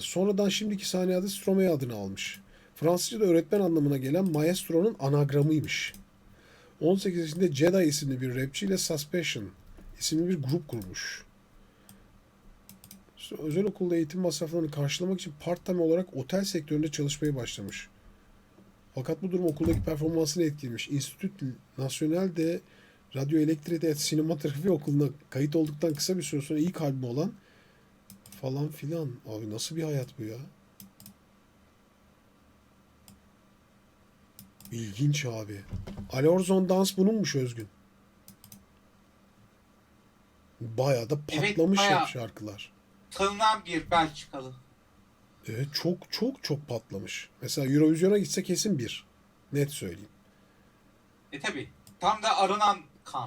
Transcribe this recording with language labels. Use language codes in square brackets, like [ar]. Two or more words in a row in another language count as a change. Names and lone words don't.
[tr] Sonradan şimdiki sahne adı Stromae adını almış. Fransızca'da öğretmen anlamına gelen maestro'nun anagramıymış. 18 yaşında Jedi isimli bir rapçi ile Suspicion isimli bir grup kurmuş. Özel okulda eğitim masraflarını karşılamak için part-time olarak otel sektöründe çalışmaya başlamış. Fakat bu durum okuldaki performansını etkilemiş. Institut National de Radyoelektrik et Sinematografi Okulu'na kayıt olduktan kısa bir süre sonra ilk albümü olan falan filan. Abi nasıl bir hayat bu ya? İlginç abi. Alors on Danse bununmuş Özgün. Bayağı da Evet, patlamış bayağı şarkılar. tanınan bir Belçikalı. Evet, çok patlamış. Mesela Eurovision'a gitse kesin bir. Net söyleyeyim. Tabi. Tam da arınan kan.